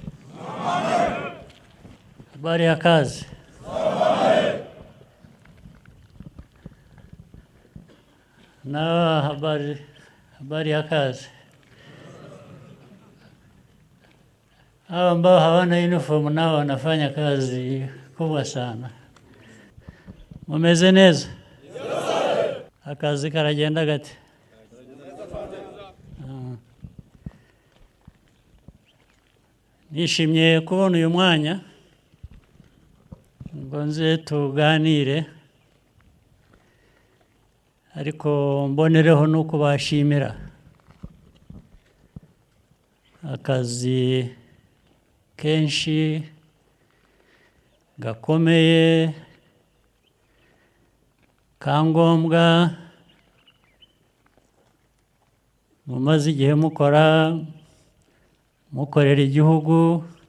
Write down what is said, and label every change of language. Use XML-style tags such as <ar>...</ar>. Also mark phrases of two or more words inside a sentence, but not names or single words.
<sw>Habari ya kazi. Na habari ya kazi. Hao ambao hawana uniform nao wanafanya kazi kubwa sana.</sw> <rw>Mumeze neza? Akazi karagenda gate? Nishimye kubona uyu mwanya ngo nze tuganire, ariko mbonereho no kubashimira akazi kenshi gakomeye kangombwa mumaze igihe mukorera igihugu.</rw>